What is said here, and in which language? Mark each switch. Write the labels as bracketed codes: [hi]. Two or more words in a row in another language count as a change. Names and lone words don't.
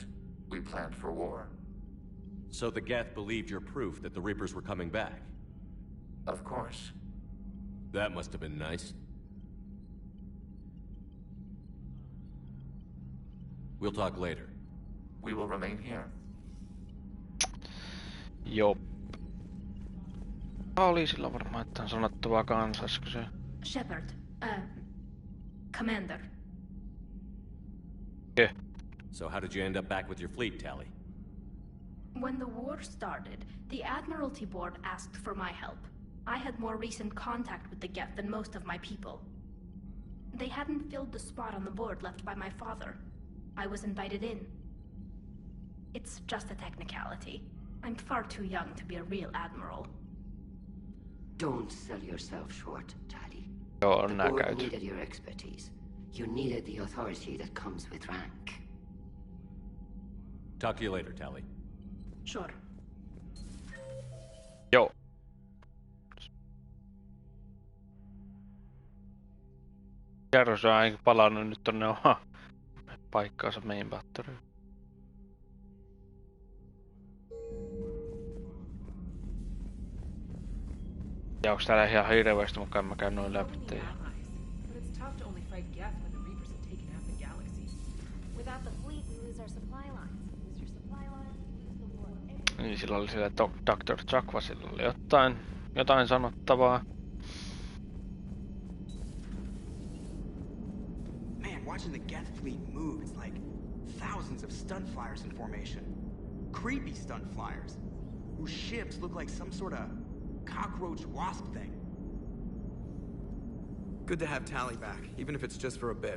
[en] We planned for war. So the Geth believed your proof that the Reapers were coming back? Of course. That must have been nice. We'll talk later. We will remain here. [fi] Joo. Oli sillä varmaan jotain sanottavaa kanssa, olisiko se? [en] Shepard, Commander. Yeah. So how did you end up back with your fleet, Tali? When the war started, the Admiralty Board asked for my help. I had more recent contact with the Geth than most of my people. They hadn't filled the spot on the board left by my father. I was invited in. It's just a technicality. I'm far too young to be a real admiral. Don't sell yourself short, Tali. [fi] Joo, [en] The [fi] on nää [en] board [fi] käyty. [en] needed your expertise. You needed the authority that comes with rank. Talk to you later, Tali. Sure. [fi] Joo. Jarrus on ainakin palannut nyt tonne omaan paikkaansa main batteriin. Ja onks täällä ihan hirveästi mukaan mä käyn noin läpi teille? [en] But it's tough to only fight Geth when the Reapers have taken half the galaxy. Without the fleet, we lose our supply lines. Lose your supply lines, lose the war. [fi] Niin sillä oli sillä Dr. Chakvasilla oli jotain sanottavaa. [en] Man, watching the Geth fleet move, it's like thousands of stun flyers in formation. Creepy stun flyers, whose ships look like some sort of cockroach wasp thing. Good to have Tali back, even if it's just for a bit.